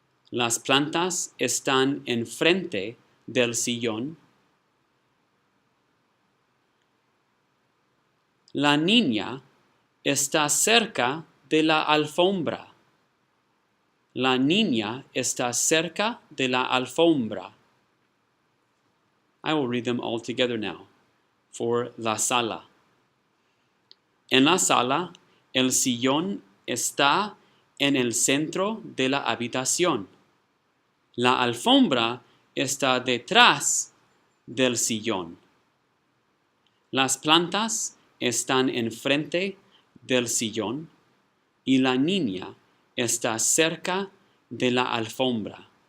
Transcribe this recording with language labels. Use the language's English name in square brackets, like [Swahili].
[Spanish] Las plantas están enfrente del sillón. La niña está cerca de la alfombra. La niña está cerca de la alfombra. [English] I will read them all together now. For [Spanish] la sala. En la sala, el sillón está en el centro de la habitación. La alfombra está detrás del sillón. Las plantas están enfrente del sillón y la niña está cerca de la alfombra.